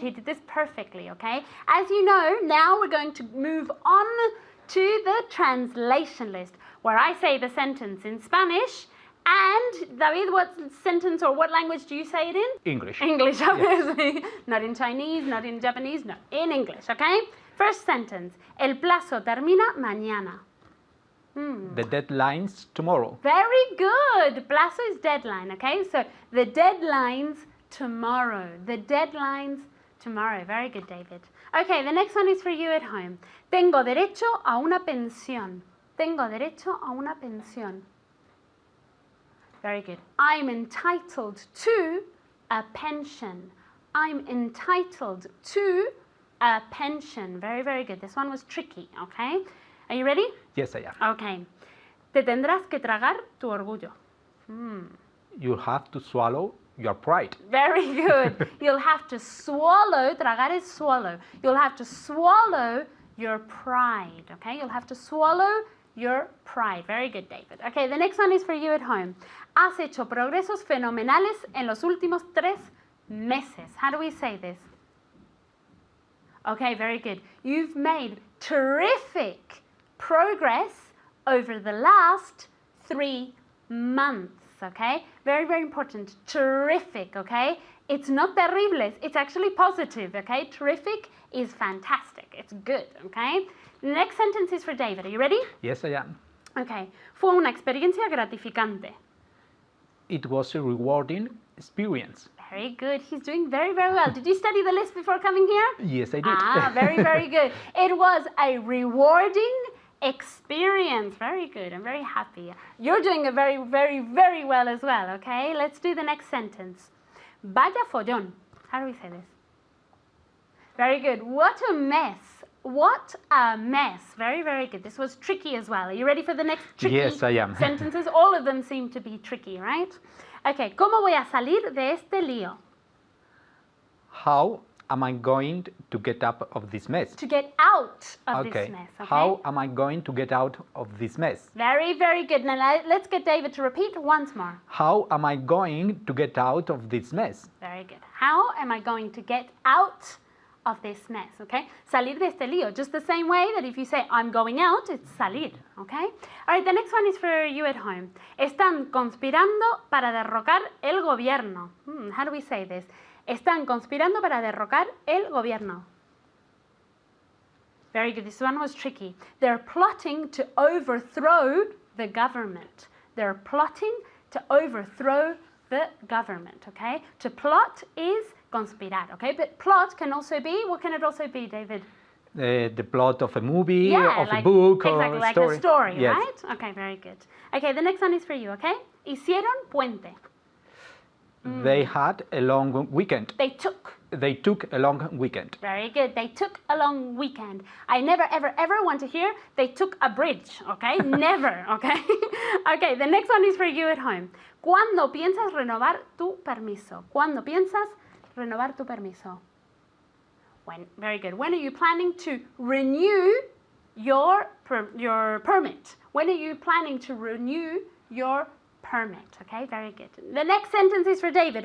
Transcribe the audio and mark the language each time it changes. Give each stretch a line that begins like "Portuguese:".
English: He did this perfectly, okay? As you know, now we're going to move on to the translation list, where I say the sentence in Spanish. And, David, what sentence or what language do you say it in? English. English, obviously. Not in Chinese, not in Japanese, no. In English, okay? First sentence.
Spanish: El plazo termina mañana.
English: The deadline's tomorrow. Very good. Plazo is deadline, okay? So the deadline's tomorrow. The deadline's tomorrow. Very good, David. Okay, the next one is for you at home.
Spanish: Tengo derecho a una pensión. Tengo derecho a una pensión.
English: Very good. I'm entitled to a pension. I'm entitled to a pension. Very good. This one was tricky, okay? Are you ready? Yes, I am.
Spanish: Okay. Te tendrás que tragar tu orgullo.
English: You have to swallow your pride. Very good. You'll have to swallow, tragar is swallow. You'll have to swallow your pride, okay? You'll have to swallow your pride. Very good, David. Okay, the next one is for you at home.
Spanish: Has hecho progresos fenomenales en los últimos 3 meses.
English: How do we say this? Okay, very good. You've made terrific progress over the last 3 months. okay? Very, very important. Terrific, okay? It's not terribles, it's actually positive, okay? Terrific is fantastic, it's good, okay? The next sentence is for David. Are you ready? Yes, I am. Okay.
Spanish: Fue una experiencia gratificante.
English: It was a rewarding experience. Very good. He's doing very, very well. Did you study the list before coming here? Yes, I did. Ah, very, very good. It was a rewarding experience. Very good. I'm very happy. You're doing a very, very, very well as well, okay? Let's do the next sentence.
Spanish: Vaya follón.
English: How do we say this? Very good. What a mess. What a mess. Very, very good. This was tricky as well. Are you ready for the next tricky Yes, I am. sentences? All of them seem to be tricky, right? Okay.
Spanish: ¿Cómo voy a salir de este lío?
English: How am I going to get out of this mess? To get out of this mess, okay? How am I going to get out of this mess? Very, very good. Now let's get David to repeat once more. How am I going to get out of this mess? Very good. How am I going to get out of this mess, okay?
Spanish: Salir de este lío,
English: just the same way that if you say I'm going out, it's salir, okay? All right, the next one is for you at home.
Spanish: Están conspirando para derrocar el gobierno.
English: How do we say this?
Spanish: Están conspirando para derrocar el gobierno.
English: Very good. This one was tricky. They're plotting to overthrow the government. They're plotting to overthrow the government, okay? To plot is conspirar, okay? But plot can also be, what can it also be, David? The plot of a movie, Yeah, of like, a book, exactly, or a like story. a story, Yes. right? Okay, very good. Okay, the next one is for you, okay?
Spanish: Hicieron puente.
English: They had a long weekend. They took. They took a long weekend. Very good. They took a long weekend. I never, ever, ever want to hear they took a bridge, okay? Never, okay? Okay, the next one is for you at home.
Spanish: ¿Cuándo piensas renovar tu permiso? ¿Cuándo piensas renovar tu permiso?
English: When? Very good. When are you planning to renew your permit? When are you planning to renew your permit? Okay, very good. The next sentence is for David.